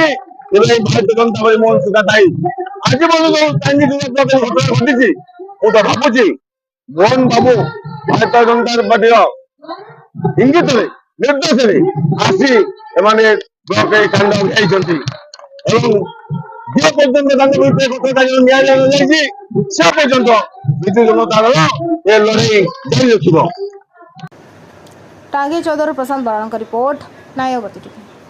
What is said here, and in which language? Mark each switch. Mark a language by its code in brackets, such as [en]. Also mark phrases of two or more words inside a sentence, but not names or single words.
[or] ତେବେ ଏହି ଭାରତୀୟ ଜନତା ପାର୍ଟି ମୋହନ ସରକାର ଦାୟୀ। ଆଜି ମଧ୍ୟ ଯୋଉ ଟାଙ୍ଗୀ ଘଟଣା ଘଟିଛି, ମୁଁ ତ ଭାବୁଛି ମୋହନ ବାବୁ ଭାରତୀୟ ଜନତା ପାର୍ଟିର ଇଙ୍ଗିତରେ ନିର୍ଦ୍ଦେଶରେ ଆସି ଏମାନେ ବ୍ଲକ କାଣ୍ଡ ଉଠାଇଛନ୍ତି ଏବଂ ଯେ ପର୍ଯ୍ୟନ୍ତ ତାଙ୍କ ବିରୁଦ୍ଧରେ କଠୋର ନିଆଯାଇଛି ସେ ପର୍ଯ୍ୟନ୍ତ ବିଜୁ ଜନତା ଦଳ ଏ ଲଢେଇ ଜାରି ରଖିବ। [hi] टांगी चौधरी प्रशांत बराड़ का रिपोर्ट, न्यायवती टीवी।